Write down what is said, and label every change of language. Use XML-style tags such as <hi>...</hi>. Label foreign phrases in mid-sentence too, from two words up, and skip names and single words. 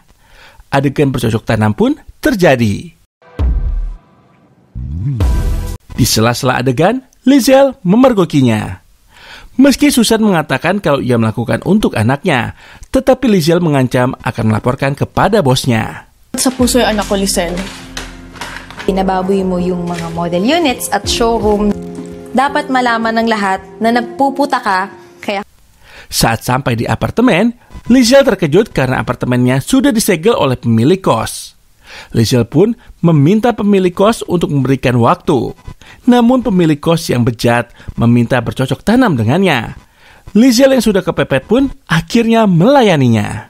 <id>Adegan bercocok tanam pun terjadi. Di sela-sela adegan, Lizelle memergokinya. Meski Susan mengatakan kalau ia melakukan untuk anaknya, tetapi Lizelle mengancam akan melaporkan kepada bosnya.</id> <tl>Sa puso yung anak ko, Lizelle. Pinababoy mo yung mga</tl> <en>model units</en> <tl>at showroom. Dapat malaman ng lahat na nagpuputa ka, kaya...</tl> <id>Saat sampai di apartemen, Lizelle terkejut karena apartemennya sudah disegel oleh pemilik kos. Lizelle pun meminta pemilik kos untuk memberikan waktu. Namun pemilik kos yang bejat meminta bercocok tanam dengannya. Lizelle yang sudah kepepet pun akhirnya melayaninya.</id>